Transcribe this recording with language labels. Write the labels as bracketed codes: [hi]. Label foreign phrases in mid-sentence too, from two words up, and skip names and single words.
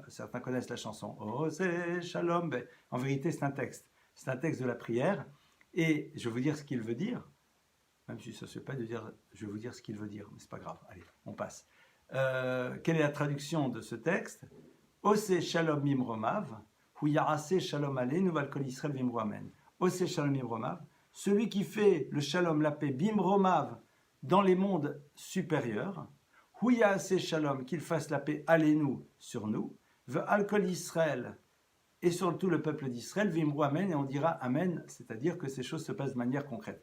[fr] Certains connaissent la chanson Osé Shalom. Ben, en vérité, c'est un texte de la prière, et je vais vous dire ce qu'il veut dire, même si ça ne se fait pas de dire je vais vous dire ce qu'il veut dire, mais c'est pas grave, allez, on passe. Quelle est la traduction de ce texte? [he] עושה שלום במרומיו הוא יעשה שלום עלינו ועל כל ישראל ואמרו אמן. עושה שלום במרומיו, [fr] celui qui fait le shalom, la paix, [he] במרומיו, [fr] dans les mondes supérieurs, [he] הוא יעשה שלום, [fr] qu'il fasse la paix, Aleinu, sur nous, [he] ועל כל ישראל, [fr] et sur tout le peuple d'Israël, [he] ואמרו אמן, [fr] et on dira Amen, c'est-à-dire que ces choses se passent de manière concrète.